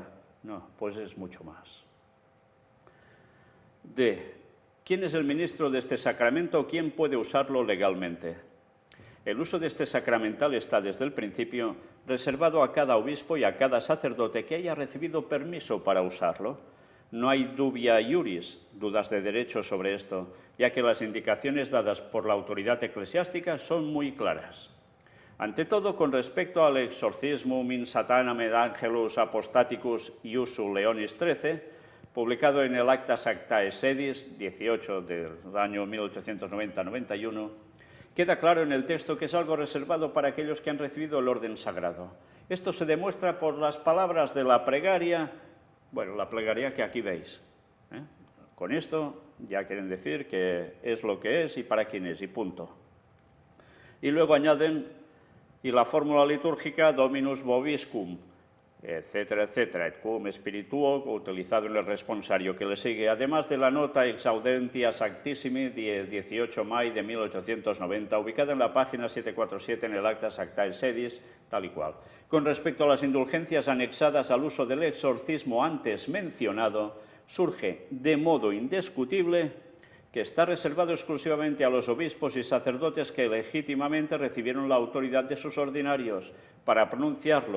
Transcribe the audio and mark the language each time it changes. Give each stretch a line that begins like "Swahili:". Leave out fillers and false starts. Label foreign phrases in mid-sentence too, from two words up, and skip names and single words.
Spanish: No, pues es mucho más. D. ¿Quién es el ministro de este sacramento? ¿Quién puede usarlo legalmente? El uso de este sacramental está desde el principio reservado a cada obispo y a cada sacerdote que haya recibido permiso para usarlo. No hay
Latin: dubia iuris,
Spanish: dudas de derecho sobre esto, ya que las indicaciones dadas por la autoridad eclesiástica son muy claras. Ante todo, con respecto al
Latin: exorcismum in satanam et angelus apostaticus iusu Leonis XIII,
Spanish: publicado en el Acta Sanctae Sedis 18 del año 1890-91, queda claro en el texto que es algo reservado para aquellos que han recibido el orden sagrado. Esto se demuestra por las palabras de la plegaria, bueno, la plegaria que aquí veis, Con esto ya quieren decir que es lo que es y para quién es, y punto. Y luego añaden, y la fórmula litúrgica
Latin: Dominus vobiscum,
Spanish: etcétera, etcétera,
Latin: et cum spirituo,
Spanish: utilizado en el responsario que le sigue, además de la nota
Latin: Exaudentia Sanctissimi,
Spanish: 18 de mayo de 1890, ubicada en la página 747 en el Acta Sanctae Sedis, tal y cual. Con respecto a las indulgencias anexadas al uso del exorcismo antes mencionado, surge de modo indiscutible que está reservado exclusivamente a los obispos y sacerdotes que legítimamente recibieron la autoridad de sus ordinarios para pronunciarlo.